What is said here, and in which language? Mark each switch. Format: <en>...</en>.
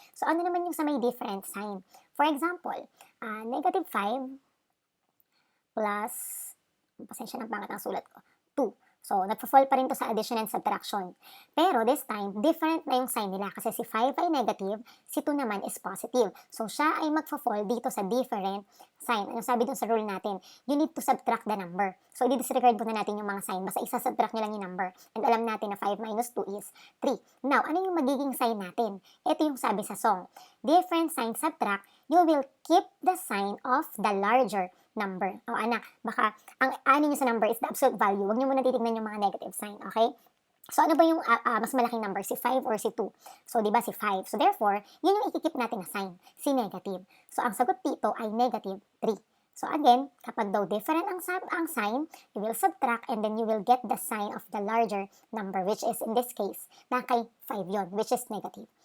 <tl>So ano naman yung sa may different sign?</tl> <en>For example, negative 5 plus,</en> <tl>pasensya ng pangat ang sulat ko, 2. So, nagpo-fall pa rin to sa addition and subtraction. Pero this time, different na yung sign nila kasi si 5 ay negative, si 2 naman is positive. So, siya ay magpo-fall dito sa different sign. Ano sabi dun sa rule natin?</tl> <en>You need to subtract the number.</en> <tl>So, i-disregard muna natin yung mga sign. Basta isa-subtract nyo lang yung number. And alam natin na</tl> <en>5 minus 2 is 3.</en> <tl>Now, ano yung magiging sign natin? Ito yung sabi sa song.</tl> <en>Different sign subtract, you will keep the sign of the larger number.</en> <tl>O anak, baka ang ano nyo sa number</tl> <en>is the absolute value.</en> <tl>Huwag nyo muna titignan yung mga negative sign, okay? So, ano ba yung mas malaking number? Si 5 or si 2? So, di ba si 5? So, therefore, yun yung ikikip natin na sign, si negative. So, ang sagot dito ay negative 3. So, again, kapag daw different ang sign,</tl> <en>you will subtract and then you will get the sign of the larger number, which is in this case,</en> <tl>na kay 5 yon,</tl> <en>which is negative.</en>